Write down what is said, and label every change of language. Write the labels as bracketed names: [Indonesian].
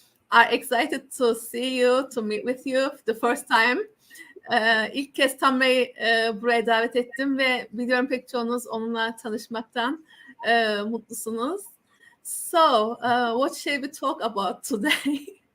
[English] Are excited to see you, to meet with you the first time. [Turkish] İlk kez Tamra'yı buraya davet ettim ve biliyorum pek çoğunuz onunla tanışmaktan mutlusunuz. [English] So, what shall we talk about today?